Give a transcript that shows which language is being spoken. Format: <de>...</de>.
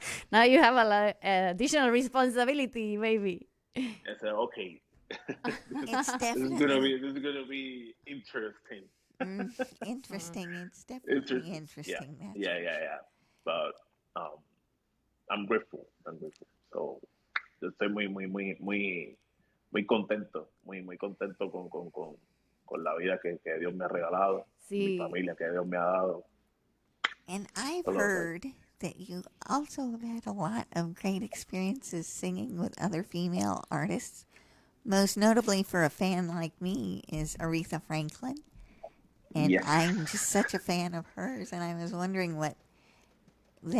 <en>Now you have a lot additional responsibility, maybe. I said okay, It's this definitely is gonna be interesting. interesting. It's definitely interesting. That's Yeah. But I'm grateful.</en> <es>So yo estoy muy contento, muy contento con la vida que Dios me ha regalado, mi familia que Dios me ha dado.</es> <en>And I've Hello. heard that you also have had a lot of great experiences singing with other female artists. Most notably for a fan like me is Aretha Franklin. And Yes. I'm just such a fan of hers, and I was wondering what the</en>